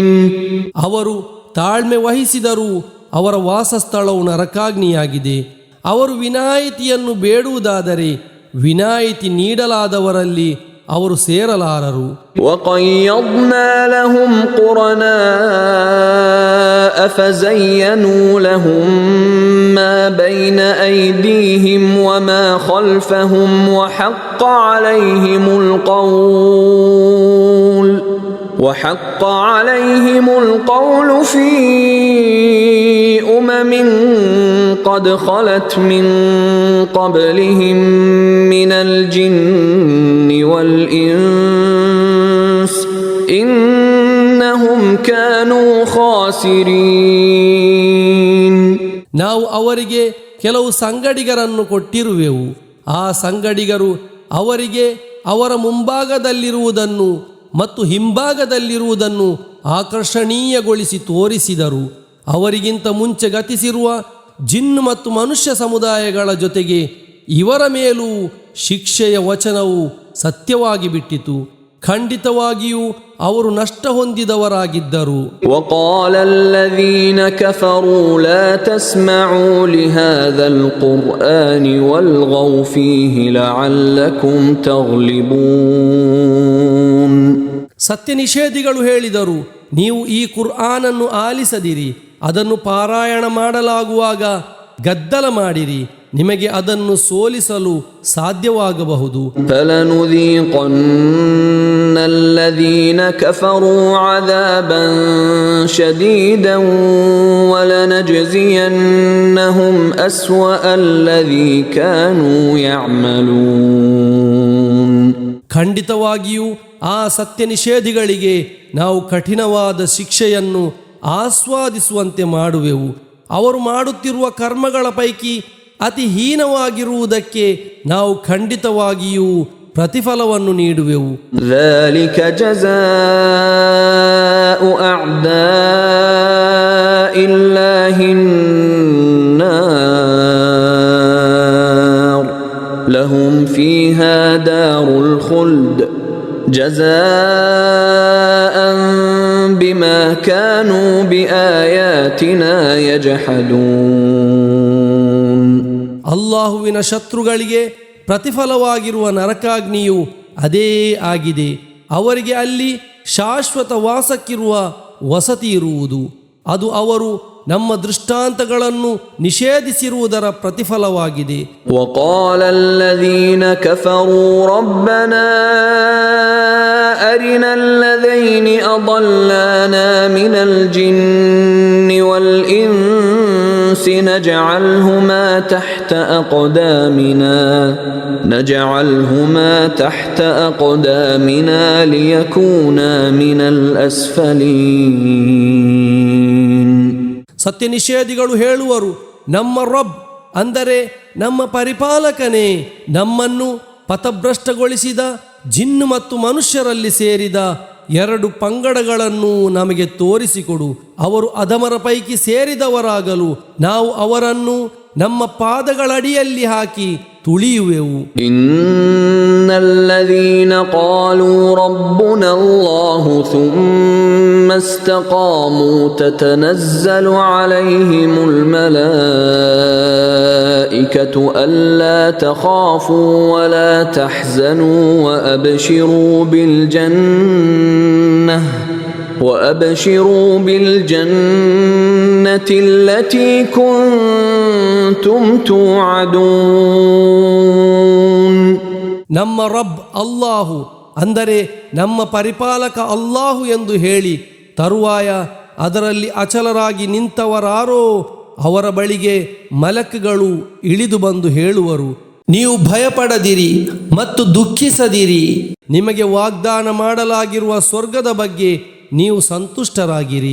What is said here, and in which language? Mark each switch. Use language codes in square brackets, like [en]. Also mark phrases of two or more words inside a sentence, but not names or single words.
[kn] ಅವರು ತಾಳ್ಮೆ ವಹಿಸಿದರೂ ಅವರ ವಾಸಸ್ಥಳವು ನರಕಾಗ್ನಿಯಾಗಿದೆ. ಅವರು ವಿನಾಯಿತಿಯನ್ನು ಬೇಡುವುದಾದರೆ ವಿನಾಯಿತಿ ನೀಡಲಾದವರಲ್ಲಿ ಅವರು ಸೇರಲಾರರು. [ar] وقيضنا لهم قرناء فزينوا لهم ما بين أيديهم وما خلفهم وحق عليهم القول في أمم قد خلت من قبلهم من الجن والإنس إنهم كانوا خاسرين. [kn] ನಾವು ಅವರಿಗೆ ಕೆಲವು ಸಂಗಡಿಗರನ್ನು ಕೊಟ್ಟಿರುವೆವು. ಆ ಸಂಗಡಿಗರು ಅವರಿಗೆ ಅವರ ಮುಂಭಾಗದಲ್ಲಿರುವುದನ್ನು ಮತ್ತು ಹಿಂಭಾಗದಲ್ಲಿರುವುದನ್ನು ಆಕರ್ಷಣೀಯಗೊಳಿಸಿ ತೋರಿಸಿದರು. ಅವರಿಗಿಂತ ಮುಂಚೆ ಗತಿಸಿರುವ ಜಿನ್ನು ಮತ್ತು ಮನುಷ್ಯ ಸಮುದಾಯಗಳ ಜೊತೆಗೆ ಇವರ ಮೇಲೂ ಶಿಕ್ಷೆಯ ವಚನವು ಸತ್ಯವಾಗಿ ಬಿಟ್ಟಿತು. ಖಂಡಿತವಾಗಿಯೂ ಅವರು ನಷ್ಟ ಹೊಂದಿದವರಾಗಿದ್ದರು. [ar] وقال الذين كفروا لا تسمعوا لهذا القرآن والغوا فيه لعلكم تغلبون. [kn] ಸತ್ಯ ನಿಷೇಧಿಗಳು ಹೇಳಿದರು, ನೀವು ಈ ಕುರ್ಆನನ್ನು ಆಲಿಸದಿರಿ, ಅದನ್ನು ಪಾರಾಯಣ ಮಾಡಲಾಗುವಾಗ ಗದ್ದಲ ಮಾಡಿರಿ, ನಿಮಗೆ ಅದನ್ನು ಸೋಲಿಸಲು ಸಾಧ್ಯವಾಗಬಹುದು. [ar] فلنذيقن الذين كفروا عذابا شديدا ولنجزينهم أسوأ الذي كانوا يعملون. [kn] ಖಂಡಿತವಾಗಿಯೂ ಆ ಸತ್ಯ ನಿಷೇಧಿಗಳಿಗೆ ನಾವು ಕಠಿಣವಾದ ಶಿಕ್ಷೆಯನ್ನು ಆಸ್ವಾದಿಸುವಂತೆ ಮಾಡುವೆವು. ಅವರು ಮಾಡುತ್ತಿರುವ ಕರ್ಮಗಳ ಪೈಕಿ ಅತಿ ಹೀನವಾಗಿರುವುದಕ್ಕೆ ನಾವು ಖಂಡಿತವಾಗಿಯೂ ಪ್ರತಿಫಲವನ್ನು ನೀಡುವೆವು. [ar] ذلك جزاء أعداء الله النار لهم فيها دار الخلد جزاء بما كانوا بآياتنا يجحدون. [kn] ಅಲ್ಲಾಹುವಿನ ಶತ್ರುಗಳಿಗೆ ಪ್ರತಿಫಲವಾಗಿರುವ ನರಕಾಗ್ನಿಯು ಅದೇ ಆಗಿದೆ. ಅವರಿಗೆ ಅಲ್ಲಿ ಶಾಶ್ವತ ವಾಸಕ್ಕಿರುವ ವಸತಿ ಇರುವುದು. ಅದು ಅವರು ನಮ್ಮ ದೃಷ್ಟಾಂತಗಳನ್ನು ನಿಷೇಧಿಸಿರುವುದರ ಪ್ರತಿಫಲವಾಗಿದೆ. [ar] وقال الذين كفروا ربنا أرنا الذين أضلانا من الجن والإنس نجعلهما تحت أقدامنا ليكونا من الأسفلين. [kn] ಸತ್ಯ ನಿಷೇಧಿಗಳು ಹೇಳುವರು, ನಮ್ಮ ರಬ್ ಅಂದರೆ ನಮ್ಮ ಪರಿಪಾಲಕನೇ ನಮ್ಮನ್ನು ಪಥಭ್ರಷ್ಟಗೊಳಿಸಿದ ಜಿನ್ನು ಮತ್ತು ಮನುಷ್ಯರಲ್ಲಿ ಸೇರಿದ ಎರಡು ಪಂಗಡಗಳನ್ನು ನಮಗೆ ತೋರಿಸಿಕೊಡು. ಅವರು ಅಧಮರ ಪೈಕಿ ಸೇರಿದವರಾಗಲು ನಾವು ಅವರನ್ನು ನಮ್ಮ ಪಾದಗಳಡಿಯಲ್ಲಿ ಹಾಕಿ ತುಳಿಯುವೆವು. [ar] إن الذين قالوا ربنا الله ثم استقاموا تتنزل عليهم الملائكة ألا تخافوا ولا تحزنوا وأبشروا بالجنة التي كنتم توعدون. [kn] ನಮ್ಮ ರಬ್ ಅಲ್ಲಾಹು ಅಂದರೆ ನಮ್ಮ ಪರಿಪಾಲಕ ಅಲ್ಲಾಹು ಎಂದು ಹೇಳಿ ತರುವಾಯ ಅದರಲ್ಲಿ ಅಚಲರಾಗಿ ನಿಂತವರಾರೋ ಅವರ ಬಳಿಗೆ ಮಲಕ್ಗಳು ಇಳಿದು ಬಂದು ಹೇಳುವರು, ನೀವು ಭಯಪಡದಿರಿ ಮತ್ತು ದುಃಖಿಸದಿರಿ, ನಿಮಗೆ ವಾಗ್ದಾನ ಮಾಡಲಾಗಿರುವ ಸ್ವರ್ಗದ ಬಗ್ಗೆ ನೀವು ಸಂತುಷ್ಟರಾಗಿರಿ.